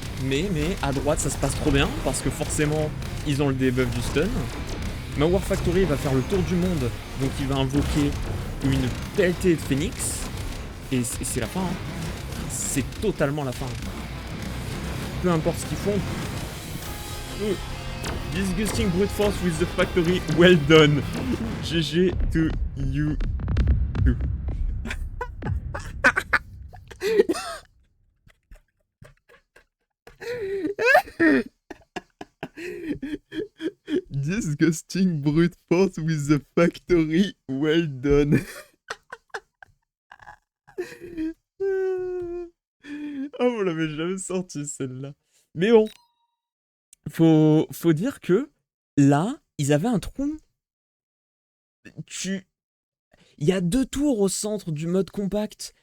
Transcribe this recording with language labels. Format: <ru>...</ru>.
<fr>Mais à droite ça se passe trop bien parce que forcément ils ont le debuff du stun. Ma War Factory va faire le tour du monde, donc il va invoquer une pelletée de phoenix. Et c'est la fin, hein. C'est totalement la fin. Peu importe ce qu'ils font.</fr> <en>Disgusting brute force with the factory, well done. GG to you too. Disgusting brute force with the factory, well done.</en> <fr>Oh, vous l'avez jamais sorti celle-là. Mais bon, faut dire que là, ils avaient un trou. Il y a 2 tours au centre du mode compact.</fr>